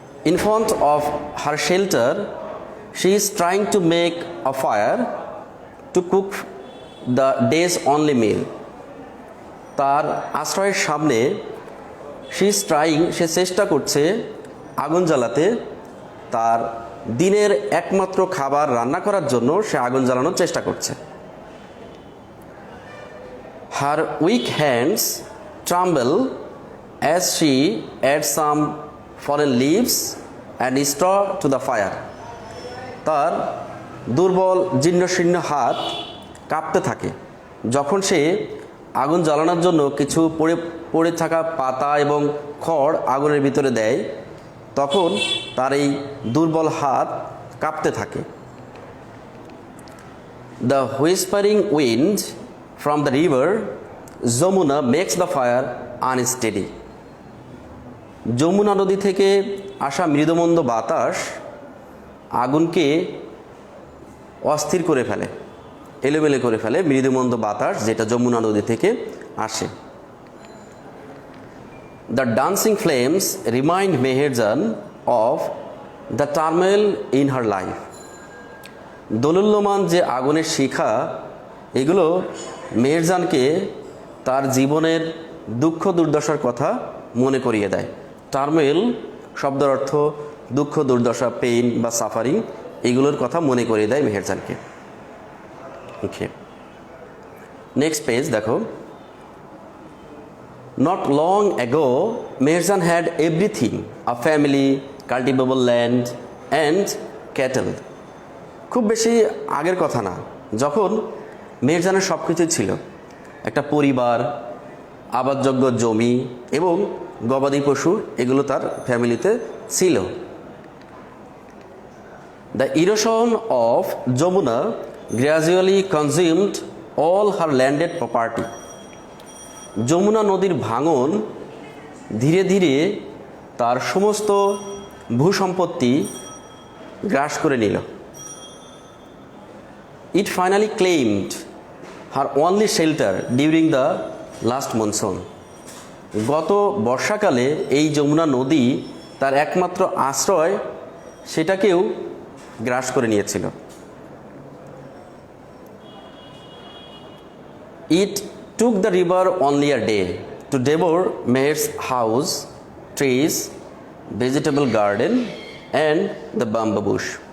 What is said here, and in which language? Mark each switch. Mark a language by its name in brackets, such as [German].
[English] In front of her shelter she is trying to make a fire to cook the day's only meal. [Bangla] তার আশ্রয়ের সামনে [English] she is trying, [Bangla] সে চেষ্টা করছে আগুন জ্বালাতে। তার দিনের একমাত্র খাবার রান্না করার জন্য সে আগুন জ্বালানোর চেষ্টা করছে। [English] Her weak hands tremble as she adds some fallen leaves and straw to the fire. [Bangla] তার দুর্বল জীর্ণশীর্ণ হাত কাঁপতে থাকে যখন সে আগুন জ্বালানোর জন্য কিছু পড়ে থাকা পাতা এবং খড় আগুনের ভিতরে দেয়, তখন তার এই দুর্বল হাত কাঁপতে থাকে। [English] The whispering wind from the river Jamuna makes the fire unsteady. [Bangla] Jamuna নদী থেকে আসা মৃদুমন্দ বাতাস আগুনকে অস্থির করে ফেলে, এলোমেলো করে ফেলে মৃদুমন্দ বাতাস যেটা যমুনা নদী থেকে আসে। [English] The dancing flames remind Meherjan of the turmoil in her life. [Bangla] দোলুল্যমান যে আগুনের শিখা, এগুলো মেহেরজানকে তার জীবনের দুঃখ দুর্দশার কথা মনে করিয়ে দেয়। টার্মেল শব্দের অর্থ দুঃখ দুর্দশা, পেইন বা সাফারিং, এগুলোর কথা মনে করিয়ে দেয় মেহেরজানকে। ওকে, নেক্সট পেজ দেখো। [English] Not long ago, Meherjan had everything: a family, cultivable land, and cattle. [Bangla] খুব বেশি আগের কথা না, যখন মেহেরজানের সব কিছুই ছিল, একটা পরিবার, আবাদযোগ্য জমি এবং গবাদি পশু, এগুলো তার ফ্যামিলিতে ছিল। [English] The erosion of Jamuna gradually consumed all her landed property. [Bangla] Jamuna নদীর ভাঙন ধীরে ধীরে তার সমস্ত ভূসম্পত্তি গ্রাস করে নিল। [English] It finally claimed her only shelter during the last monsoon. [Bangla] গত বর্ষাকালে এই যমুনা নদী তার একমাত্র আশ্রয়, সেটাকেও গ্রাস করে নিয়েছিল। [English] It took the river only a day to devour Meher's house, trees, vegetable garden and the bamboo bush.